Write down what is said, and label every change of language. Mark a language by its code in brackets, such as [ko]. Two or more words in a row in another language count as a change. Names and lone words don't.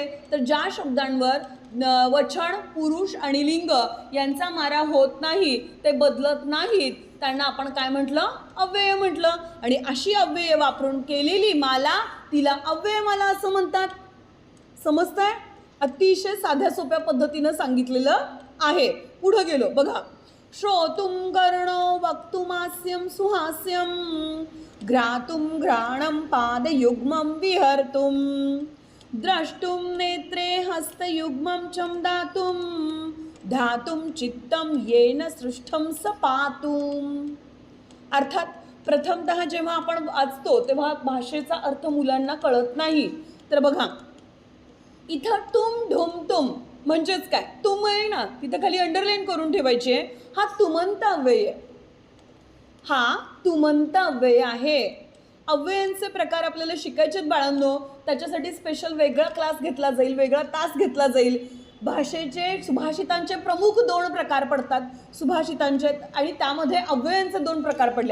[mr] तर ज्या शब्दांवर वचन, पुरुष आणि लिंग यांचा मारा होत नाही, ते बदलत नाहीत, त्यांना आपण काय म्हटलं? अव्यय म्हटलं. आणि अशी अव्यय वापरून केलेली माला, तिला अव्यय माला असं म्हणतात. समजतंय? अतिशय साध्या सोप्या पद्धतीनं सांगितलेलं आहे. पुढे गेलो बघा. [sa] श्रोतुम कर्णो वक्तुमास्यम सुहास्यम घ्रातुम घ्राणम पादयुग्मम विहर्तुम द्रष्टुम नेत्रे हस्तयुग्मम चमदातुम धातुम चित्तम येन सृष्टम सपातुम. [mr] अर्थात प्रथमतः जेव्हा आपण वाचतो तेव्हा भाषेचा अर्थ मुलांना कळत नाही. तर बघा इथं तुम ढुम तुम म्हणजेच काय? तुम आहे ना, तिथं खाली अंडरलाईन करून ठेवायचे. हा तुमंत अव्यय आहे. हा तुमंत अव्यय आहे. अव्ययांचे प्रकार आपल्याला शिकायचे बाळांनो, त्याच्यासाठी स्पेशल वेगळा क्लास घेतला जाईल, वेगळा तास घेतला जाईल. भाषेचे सुभाषितांचे प्रमुख 2 प्रकार पडतात सुभाषितांचे, आणि त्यामध्ये अव्ययांचे 2 प्रकार पडले.